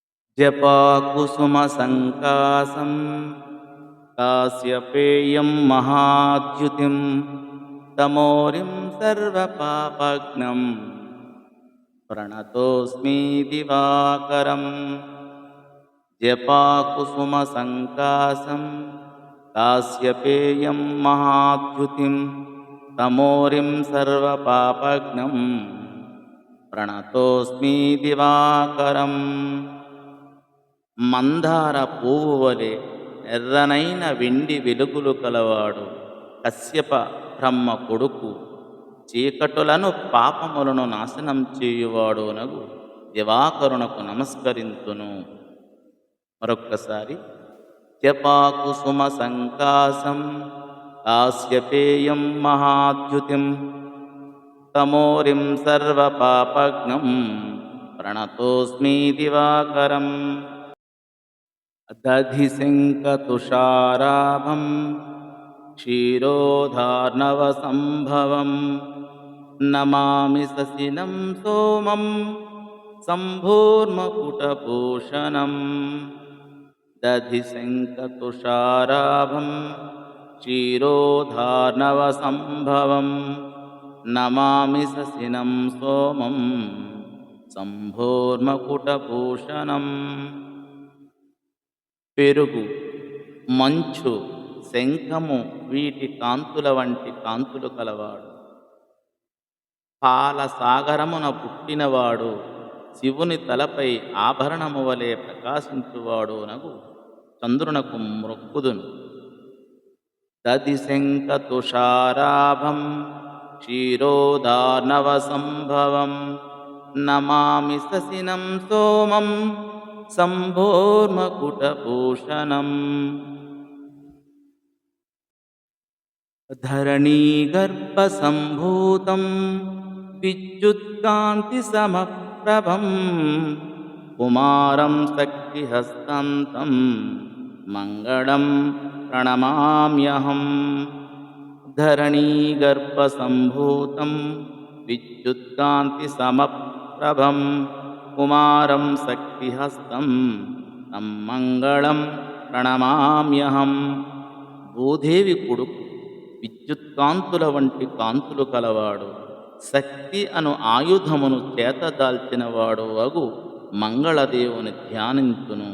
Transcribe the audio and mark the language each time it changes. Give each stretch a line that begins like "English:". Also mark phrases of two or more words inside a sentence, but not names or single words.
Sanskrit: जपाकुसुमसङ्कासं कास्यपेयं महाद्युतिं तमोरिं सर्वपापघ्नं प्रणतोऽस्मि दिवाकरम्। जपाकुसुमसङ्कासं कास्यपेयं महाद्युतिं तमोरिं सर्वपापघ्नं प्रणतोऽस्मि दिवाकरम्।
Telugu: మందార పువ్వు వలె ఎర్రనైన వెండి వెలుగులు కలవాడు కశ్యప బ్రహ్మ కొడుకు, చీకటులను పాపములను నాశనం చేయువాడోనగు దివాకరునకు నమస్కరింతును.
Sanskrit: మరొక్కసారి జపాకుసుమ సంకాసం కాశ్యపేయం మహాద్యుతిం తమోరిం సర్వపాపఘ్నం ప్రణతోస్మి దివాకరం. दधिशङ्खतुषाराभं क्षीरोधार्णवसम्भवं नमामि शशिनं सोमं शम्भोर्मकुटभूषणम्। दधिशङ्खतुषाराभं क्षीरोधार्णवसम्भवं नमामि शशिनं सोमं शम्भोर्मकुटभूषणम्.
Telugu: పెరుగు, మంచు, శంఖము వీటి కాంతుల వంటి కాంతులు కలవాడు. పాల సాగరమున పుట్టినవాడు, శివుని తలపై ఆభరణము వలె ప్రకాశించువాడు నగు చంద్రునకు మ్రొక్కుదును.
Sanskrit: దధిశంఖ తుషారాభం క్షీరోదార్ణవ సంభవం నమామి శశినం సోమం शम्भोर्मकुटभूषणम्. धरणीगर्भसम्भूतं विद्युत्कान्तिसमप्रभं कुमारं शक्तिहस्तं तं मङ्गलं प्रणमाम्यहम्. धरणीगर्भसम्भूतं विद्युत्कान्तिसमप्रभं కుమారం శక్తిహస్తం తం మంగళం ప్రణమామ్యహం.
Telugu: భూదేవి కొడుకు, విద్యుత్కాంతుల వంటి కాంతులు కలవాడు, శక్తి అను ఆయుధమును చేతదాల్చినవాడు అగు మంగళదేవుని ధ్యానింతును.